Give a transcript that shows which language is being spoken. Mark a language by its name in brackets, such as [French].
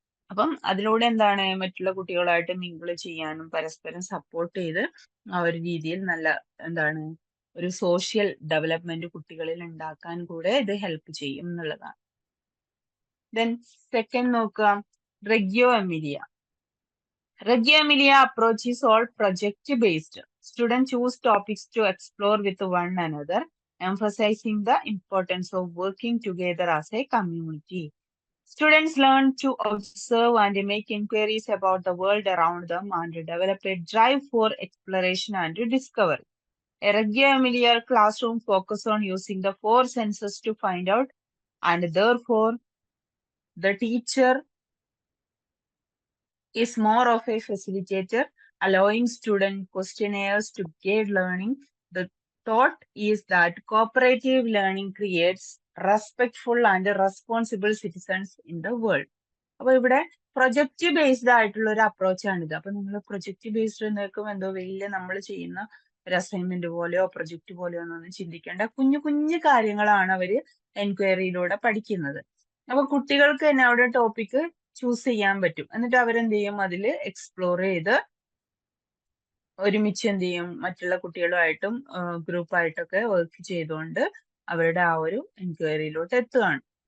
[Malayalam] അപ്പം അതിലൂടെ എന്താണ് മറ്റുള്ള കുട്ടികളായിട്ട് മിങ്കിൾ ചെയ്യാനും പരസ്പരം സപ്പോർട്ട് ചെയ്ത് ആ ഒരു രീതിയിൽ നല്ല എന്താണ് ഒരു സോഷ്യൽ ഡെവലപ്മെന്റ് കുട്ടികളിൽ ഉണ്ടാക്കാൻ കൂടെ ഇത് ഹെൽപ്പ് ചെയ്യും എന്നുള്ളതാണ്. ദെൻ സെക്കൻഡ് നോക്കുക, Reggio Emilia. [English] Reggio Emilia approach is all project based. Students choose topics to explore with one another, emphasizing the importance of working together as a community. Students learn to observe and make inquiries about the world around them and develop a drive for exploration and discovery. A Reggio Emilia classroom focuses on using the four senses to find out, and therefore the teacher is more of a facilitator, allowing student questionnaires to guide learning. The thought is that cooperative learning creates respectful and responsible citizens in the world. [Malayalam] അപ്പൊ ഇവിടെ project based ആയിട്ടുള്ള ഒരു അപ്രോച്ചാണിത്. അപ്പൊ നിങ്ങൾ project based എന്നൊക്കെ എന്തോ വലിയ നമ്മൾ ചെയ്യുന്ന ഒരു അസൈൻമെന്റ് പോലെയോ പ്രൊജക്ട് പോലെയോ ഒന്നും ചിന്തിക്കേണ്ട കുഞ്ഞു കുഞ്ഞു കാര്യങ്ങളാണ് അവര് എൻക്വയറിയിലൂടെ പഠിക്കുന്നത്. അപ്പൊ കുട്ടികൾക്ക് തന്നെ അവിടെ ടോപ്പിക് ചൂസ് ചെയ്യാൻ പറ്റും. എന്നിട്ട് അവരെന്ത് ചെയ്യും, അതിൽ എക്സ്പ്ലോർ ചെയ്ത് ഒരുമിച്ച് എന്ത് ചെയ്യും, മറ്റുള്ള കുട്ടികളുമായിട്ടും ഗ്രൂപ്പായിട്ടൊക്കെ വർക്ക് ചെയ്തുകൊണ്ട് അവരുടെ ആ ഒരു എൻക്വയറിയിലോട്ട് എത്തുകയാണ്.